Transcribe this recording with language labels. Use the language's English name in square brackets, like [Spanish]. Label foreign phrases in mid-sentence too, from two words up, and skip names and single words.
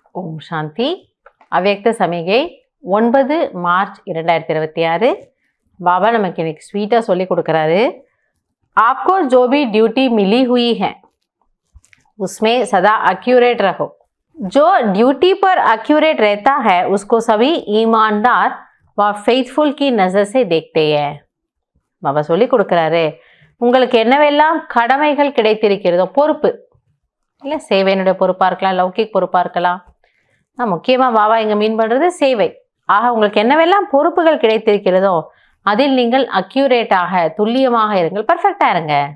[Tamil] ஓம் சாந்தி. அவ்யக்த சமிகை 9 மார்ச் 2026. பாபா நமக்கு இன்னைக்கு ஸ்வீட்டாக சொல்லி கொடுக்குறாரு. [Hindi] आपको जो भी ड्यूटी मिली हुई है उसमें सदा एक्यूरेट रहो. जो ड्यूटी पर एक्यूरेट रहता है उसको सभी ईमानदार व फेथफुल की नज़र से देखते हैं. [Tamil] பாபா சொல்லி கொடுக்குறாரு, உங்களுக்கு என்னவெல்லாம் கடமைகள் கிடைத்திருக்கிறதோ, பொறுப்பு இல்லை, சேவையினுடைய பொறுப்பாக இருக்கலாம், லௌகிக் பொறுப்பாக இருக்கலாம். முக்கியமாக பாபா இங்கே மீன் பண்ணுறது சேவை. ஆக உங்களுக்கு என்னவெல்லாம் பொறுப்புகள் கிடைத்திருக்கிறதோ அதில் நீங்கள் அக்யூரேட்டாக, துல்லியமாக இருங்கள், பர்ஃபெக்டாக இருங்க.